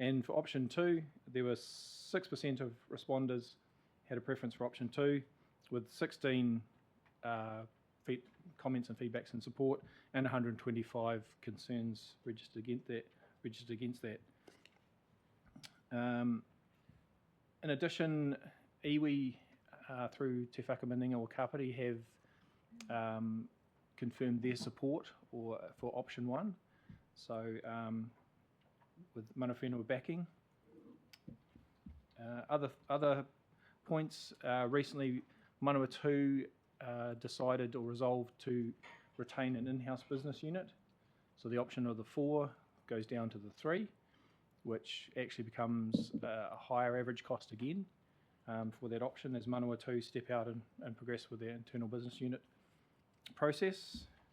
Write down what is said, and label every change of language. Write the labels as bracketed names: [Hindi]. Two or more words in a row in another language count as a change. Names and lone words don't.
[English] And for option 2, there were 6% of responders had a preference for option 2, with 16 comments and feedbacks in support, and 125 concerns registered against that. In addition, iwi through Te Whakaminenga o Kapiti have confirmed their support for option 1. So with [Māori] mana whenua [English] backing. Other points, recently Manawatu decided or resolved to retain an in-house business unit. So the option of the 4 goes down to the 3, which actually becomes a higher average cost again for that option as Manawatu step out and progress with their internal business unit process.